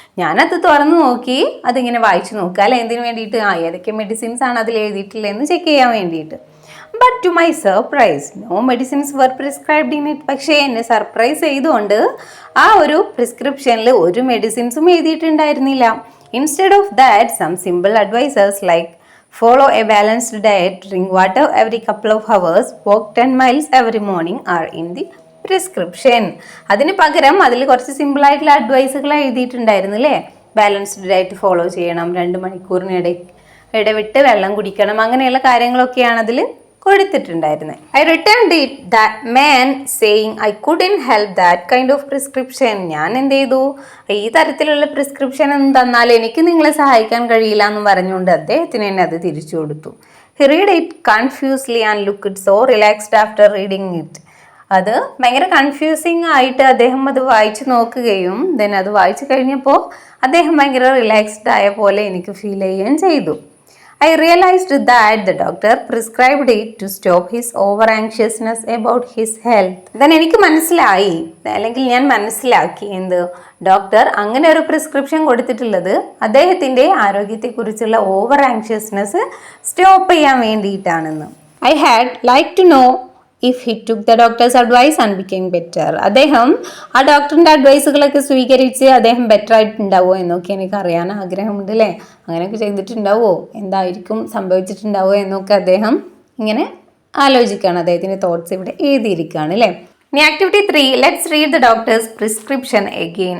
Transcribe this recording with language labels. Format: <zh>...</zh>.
<ml>ഞാനത് തുറന്നു നോക്കി, അതിങ്ങനെ വായിച്ചു നോക്കുക അല്ലെ. എന്തിനു വേണ്ടിയിട്ട്? ഏതൊക്കെ മെഡിസിൻസ് ആണ് അതിൽ എഴുതിയിട്ടുള്ളതെന്ന് ചെക്ക് ചെയ്യാൻ വേണ്ടിയിട്ട്.</ml> <en>But to my surprise no medicines were prescribed in it.</en> <ml>പക്ഷേ എന്നെ സർപ്രൈസ് ചെയ്തുകൊണ്ട് ആ ഒരു പ്രിസ്ക്രിപ്ഷനിൽ ഒരു മെഡിസിൻസും എഴുതിയിട്ടുണ്ടായിരുന്നില്ല.</ml> <en>Instead of that some simple advisers like follow a balanced diet, drink water every couple of hours, walk 10 miles every morning are in the prescription.</en> <ml>അതിന് പകരം അതിൽ കുറച്ച് സിമ്പിളായിട്ടുള്ള അഡ്വൈസുകൾ എഴുതിയിട്ടുണ്ടായിരുന്നു അല്ലേ. ബാലൻസ്ഡ് ഡയറ്റ് ഫോളോ ചെയ്യണം, 2 മണിക്കൂറിന് ഇടവിട്ട് വെള്ളം കുടിക്കണം, അങ്ങനെയുള്ള കാര്യങ്ങളൊക്കെയാണ് അതിൽ കൊടുത്തിട്ടുണ്ടായിരുന്നത്.</ml> <en>I returned it that man saying I couldn't help that kind of prescription.</en> <ml>ഞാൻ എന്ത് ചെയ്തു? ഈ തരത്തിലുള്ള പ്രിസ്ക്രിപ്ഷൻ ഒന്നും തന്നാൽ എനിക്ക് നിങ്ങളെ സഹായിക്കാൻ കഴിയില്ല എന്ന് പറഞ്ഞുകൊണ്ട് അദ്ദേഹത്തിന് എന്നെ അത് തിരിച്ചു കൊടുത്തു.</ml> <en>He read it confusedly and looked so relaxed after reading it.</en> <ml>അത് ഭയങ്കര കൺഫ്യൂസിങ് ആയിട്ട് അദ്ദേഹം അത് വായിച്ചു നോക്കുകയും ദെൻ അത് വായിച്ചു കഴിഞ്ഞപ്പോൾ അദ്ദേഹം ഭയങ്കര റിലാക്സ്ഡ് ആയ പോലെ എനിക്ക് ഫീൽ ചെയ്യുകയും ചെയ്തു.</ml> <en>I realized that the doctor prescribed it to stop his over anxiousness about his health.</en> <ml>Then എനിക്ക് മനസ്സിലായി, അല്ലെങ്കിൽ ഞാൻ മനസ്സിലാക്കി എന്ത്, ഡോക്ടർ അങ്ങനെ ഒരു പ്രിസ്ക്രിപ്ഷൻ കൊടുത്തിട്ടുള്ളത് അദ്ദേഹത്തിൻ്റെ ആരോഗ്യത്തെക്കുറിച്ചുള്ള ഓവർ ആങ്ഷ്യസ്നെസ് സ്റ്റോപ്പ് ചെയ്യാൻ വേണ്ടിയിട്ടാണെന്ന്.</ml> <en>I had liked to know if he took the doctor's advice and became better.</en> <ml>അദ്ദേഹം ആ ഡോക്ടറിൻ്റെ അഡ്വൈസുകളൊക്കെ സ്വീകരിച്ച് അദ്ദേഹം ബെറ്റർ ആയിട്ടുണ്ടാവുമോ എന്നൊക്കെ എനിക്ക് അറിയാൻ ആഗ്രഹമുണ്ട് അല്ലേ. അങ്ങനെയൊക്കെ ചെയ്തിട്ടുണ്ടാവുമോ, എന്തായിരിക്കും സംഭവിച്ചിട്ടുണ്ടാവുമോ എന്നൊക്കെ അദ്ദേഹം ഇങ്ങനെ ആലോചിക്കുകയാണ്. അദ്ദേഹത്തിൻ്റെ തോട്ട്സ് ഇവിടെ എഴുതിയിരിക്കുകയാണ് അല്ലേ. ഇനി activity 3,</ml> <en>Let's read the doctor's prescription again.</en>